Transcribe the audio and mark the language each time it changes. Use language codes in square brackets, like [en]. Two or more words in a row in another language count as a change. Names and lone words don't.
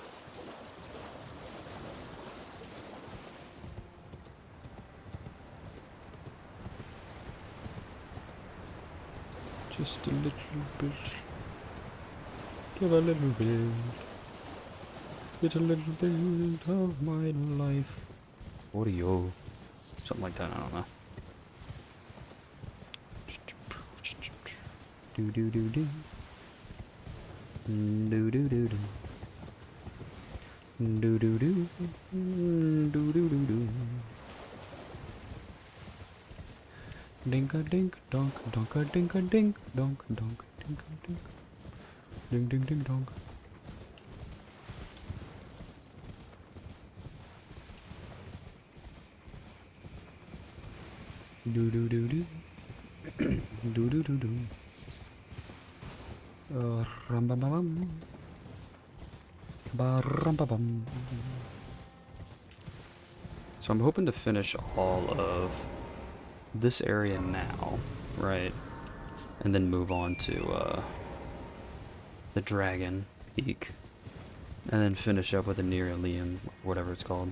[en] Just a little bit. Give a little bit. Get a little bit of my life. Audio. Something like that, I don't know. Do do do do. Do do do do. Do do do. Do do do do. Dinka dink donk donka dinka dink donk donk dinka dink. Ding ding ding donk. Do do do do. Do do do do. Ram bam bam. Ba ram ba bam. So I'm hoping to finish all of this area now, right? And then move on to the Dragon Peak. And then finish up with the Near Liam, whatever it's called.